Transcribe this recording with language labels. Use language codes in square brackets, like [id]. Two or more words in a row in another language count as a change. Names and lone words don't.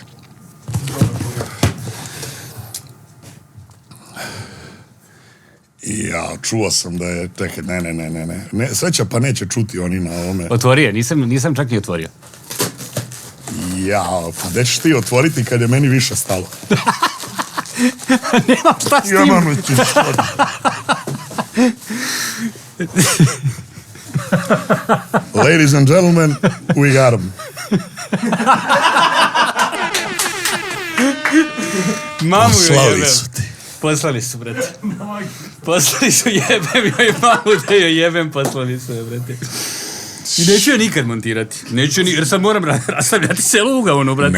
[sr] Ja, čuo sam da je... Čekaj, ne. Sreća pa neće čuti oni na ovome. Otvori je, nisam čak ni otvorio. Ja, pa gde ćeš ti otvoriti kad je meni više stalo? Nemam šta s tim. Ja mam ti što. [en] Ladies and gentlemen, we got him. [sr] Mamu poslali su ti. Poslali su, brate. Poslali su, jebem joj mamu da joj jebem, poslali su je, brate. I neću je nikad montirati. Jer sad moram rastavljati celu ugaonu, brate.